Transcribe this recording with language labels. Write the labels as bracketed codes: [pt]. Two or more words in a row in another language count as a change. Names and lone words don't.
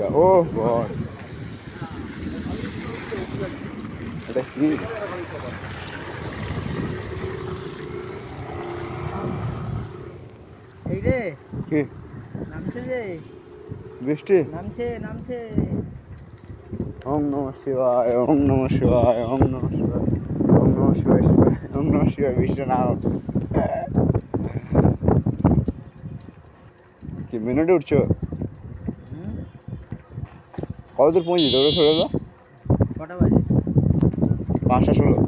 [en] O God, [bn] এটা কি? এই রে কি নামছে যে, বৃষ্টি? নামছে নামছে। [sa] ওম নমঃ শিবায়, ওম নমঃ শিবায়, ওম নমঃ শিবায়, ওম নমঃ শিবায়, শিবায়, ওম নমঃ শিবায়। [bn] বৃষ্টি নাম কি মিনিটে উঠছো? কত দূর পৌঁছেছি তোর সৌরভ দা? কটা বাজে? 5:16।